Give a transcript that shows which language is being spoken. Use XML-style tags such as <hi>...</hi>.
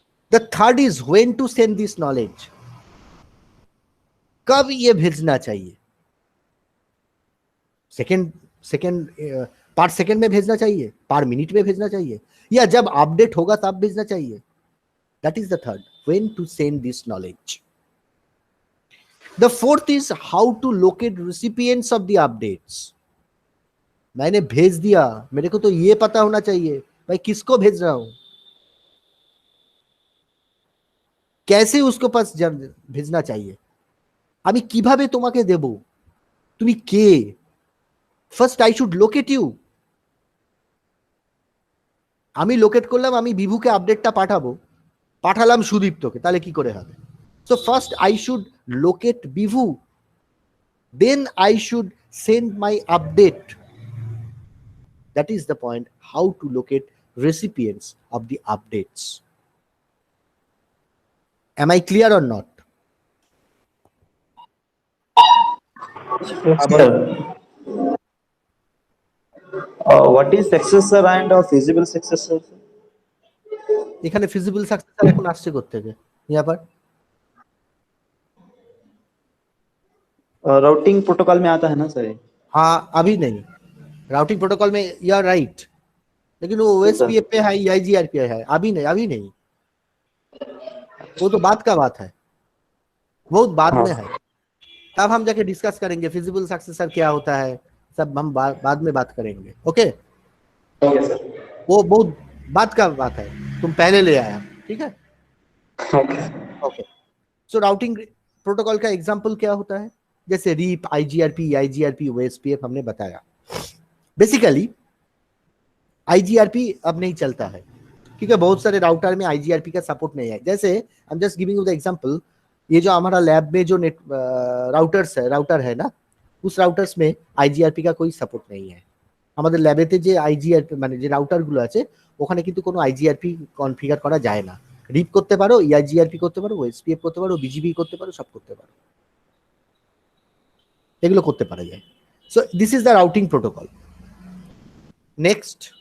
<en>The third is when to send this knowledge,</en> <hi>कब ये भेजना चाहिए, सेकेंड पर सेकेंड में भेजना चाहिए, पर मिनट में भेजना चाहिए, या जब अपडेट होगा तब भेजना चाहिए। That is the third,</hi> <en>when to send this knowledge। The fourth is how to locate recipients of the updates।</en> <hi>मैंने भेज दिया, मेरे को तो ये पता होना चाहिए भाई किसको भेज रहा हूं, कैसे उसको पास भेजना चाहिए,</hi> <bn>আমি কিভাবে তোমাকে দেব, তুমি কে,</bn> <en>First I should locate you.</en> <bn>আমি লোকেট করলাম, আমি বিভুকে আপডেটটা পাঠালাম সুদীপ্তকে, তাহলে কি করে হবে।</bn> <en>So first I should locate Bibhu, then I should send my update. That is the point, how to locate recipients of the updates. Am I clear or not? What is successor and feasible successor?</en> <bn>এখানে feasible successor এখন আসছে কোথা থেকে,</bn> <hi>यहाँ पर routing protocol में आता है ना सर। हाँ अभी नहीं, राउटिंग प्रोटोकॉल में</hi> <en>you are right,</en> <hi>लेकिन वो OSPF पे है, EIGRP है, अभी नहीं, वो तो बात का बात है, बहुत बाद में है, तब हम जाके डिस्कस करेंगे फिजिबल सक्सेसर क्या होता है, सब हम बाद में बात करेंगे। ओके वो बहुत बात का बात है, तुम पहले ले आया, ठीक है। ओके सो राउटिंग प्रोटोकॉल का एग्जांपल क्या होता है, जैसे रीप, IGRP, EIGRP, OSPF हमने बताया। बेसिकली IGRP अब नहीं चलता है क्योंकि बहुत सारे राउटर में IGRP का सपोर्ट नहीं है। जैसे</hi> <en>I am just giving you the example,</en> <hi>ये जो हमारा लैब में जो राउटर है ना, उस राउटर्स में IGRP का कोई सपोर्ट नहीं है।</hi> <bn>আমাদের ল্যাবেতে যে IGRP মানে যে রাউটারগুলো আছে ওখানে কিন্তু কোনো IGRP কনফিগার করা যায় না। রিপ করতে পারো, EIGRP করতে পারো, OSPF করতে পারো, BGP করতে পারো, সব করতে পারো, এগুলো করতে পারা যায়।</bn> <en>So this is the routing protocol. Next</en>